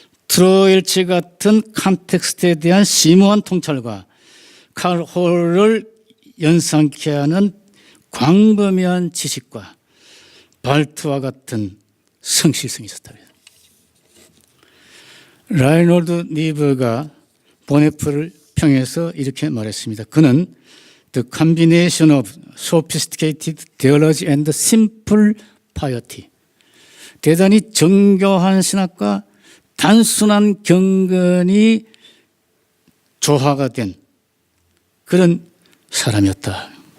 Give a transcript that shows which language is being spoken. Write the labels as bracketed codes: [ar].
[ko] 트로일치 같은 컨텍스트에 대한 심오한 통찰과 칼 홀을 연상케 하는 광범위한 지식과 발트와 같은 성실성이 있었다. 라이놀드 니브가 보네프를 평해서 이렇게 말했습니다. 그는 [en] The combination of sophisticated theology and simple piety. [ko] 대단히 정교한 신학과 단순한 경건이 조화가 된 그런 사람이었다.